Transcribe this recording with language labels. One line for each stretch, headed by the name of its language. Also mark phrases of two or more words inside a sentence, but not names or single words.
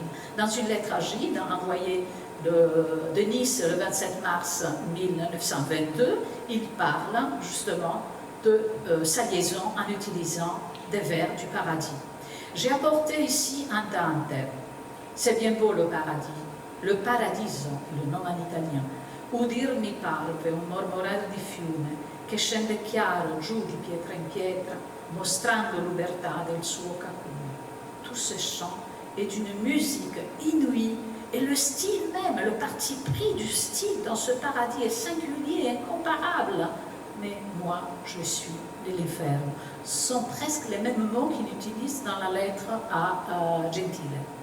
French: Dans une lettre à Gide envoyée de Nice le 27 mars 1922, il parle justement de sa liaison en utilisant des vers du paradis. J'ai apporté ici un Dante. C'est bien beau le paradis, le paradiso, le nom en italien.
Italian: Udir mi parve un mormorar di fiume, che scende chiaro giù di pietra in pietra, mostrando l'ubertà del suo cacume.
French: Tout ce chant est d'une musique inouïe, et le style même, le parti pris du style dans ce paradis est singulier et incomparable. Mais moi, je suis Néléfer. Ce sont presque les mêmes mots qu'il utilise dans la lettre à Gentile.